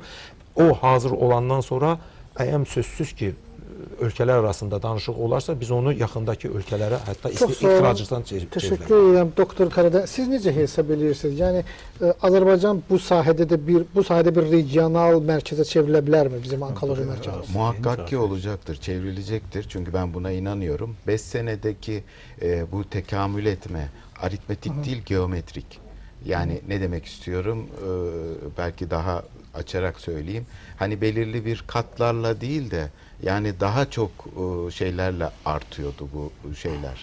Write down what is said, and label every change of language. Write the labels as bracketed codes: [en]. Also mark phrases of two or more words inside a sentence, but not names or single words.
[az] O hazır olandan sonra əyəm sözsüz ki, ölkələr arasında danışıq olarsa biz onu yaxındakı ölkələrə hətta ixracdan çevirə bilərik. Təşəkkür edirəm doktor Karada. Siz necə hesab edirsiniz? Yəni Azərbaycan bu sahədə bir regional mərkəzə çevrilə bilərmi bizim onkoloji mərkəzimiz? [tr] Muhakkak ki olacaktır, çevrilecektir. Çünkü ben buna inanıyorum. 5 senedeki bu tekamül etme, aritmetik değil geometrik. Yani ne demek istiyorum? Belki daha açarak söyleyeyim. Hani belirli bir katlarla değil de yani daha çok şeylerle artıyordu bu şeyler.